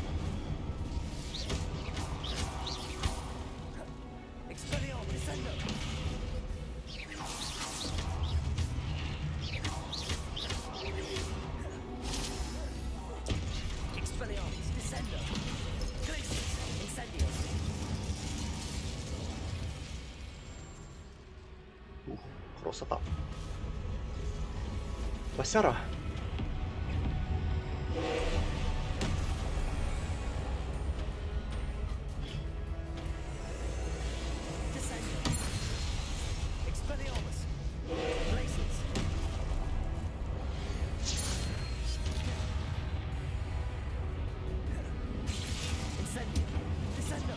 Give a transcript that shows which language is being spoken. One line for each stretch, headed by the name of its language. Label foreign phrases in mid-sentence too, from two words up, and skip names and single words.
Latin: Expelliarmus, Descendo! Expelliarmus, Descendo! Glacius! Incendio!
Russian: Ух, красота. Басяра.
Latin: Descendo! Expelliarmus! Glacius! Incendio! Descendo!